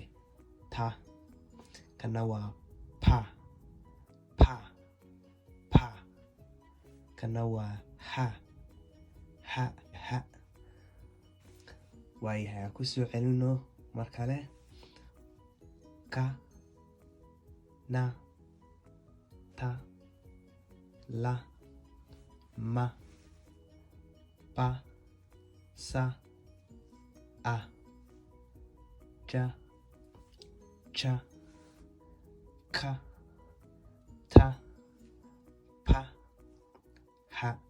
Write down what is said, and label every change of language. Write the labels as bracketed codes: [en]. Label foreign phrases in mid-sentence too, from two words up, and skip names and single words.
[so] Ta. Kanna waa pa. Kanna waa ha. Waayahay ku soo celino mar kale. Ka. Na. Ta. La. Ma. Pa. Sa. A. Ja. Cha. Ka. Ta. Pa. Ha.